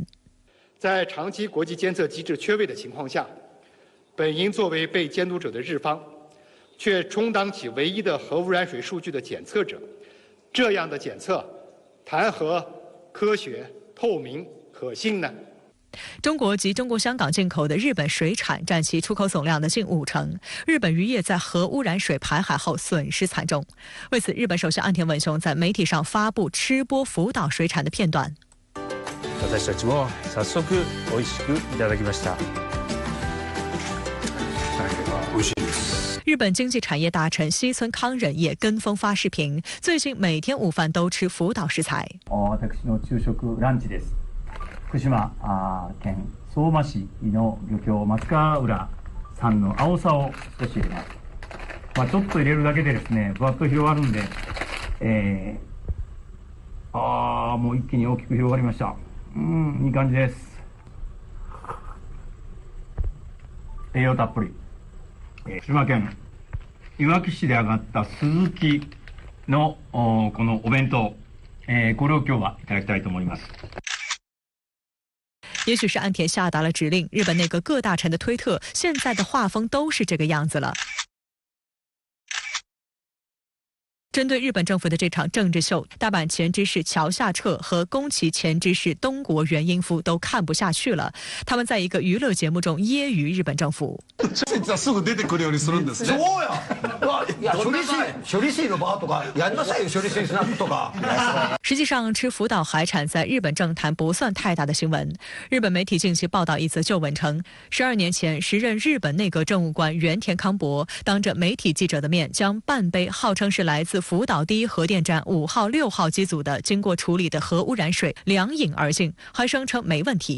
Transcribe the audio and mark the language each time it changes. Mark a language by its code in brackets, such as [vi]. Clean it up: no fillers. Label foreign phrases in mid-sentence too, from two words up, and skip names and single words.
[zh] 在长期国际监测机制缺位的情况下，本应作为被监督者的日方，却充当起唯一的核污染水数据的检测者，这样的检测谈何科学、透明、可信呢？中国及中国香港进口的日本水产占其出口总量的近50%。日本渔业在核污染水排海后损失惨重。为此，日本首相岸田文雄在媒体上发布吃播福岛水产的片段。 [ja] 私たちも早速美味しくいただきました。美味しいです。日本经济产业大臣西村康稔也跟风发视频，最近每天午饭都吃福岛食材。私の昼食ランチです。福島県相馬市の漁協松川浦産の青さを少し入れます。ちょっと入れるだけでですね、ふわっと広がるんで、もう一気に大きく広がりました。いい感じです。栄養たっぷり。福島県いわき市で揚がった鈴木のこのお弁当、これを今日はいただきたいと思います。 [zh] 也许是岸田下达了指令，日本内阁各大臣的推特现在的画风都是这个样子了。针对日本政府的这场政治秀，大阪前知事桥下彻和宫崎前知事东国原英夫都看不下去了。他们在一个娱乐节目中揶揄日本政府。 [ja] すぐ出てくるようにするんですね。そうや。いや処理水の場とかやんなさいよ処理水スナックとか。 [zh] 实际上，吃福岛海产在日本政坛不算太大的新闻。日本媒体近期报道一则旧闻称，12年前，时任日本内阁政务官原田康博当着媒体记者的面，将半杯号称是来自福岛第一核电站5号、6号机组的经过处理的核污染水两饮而尽，还声称没问题。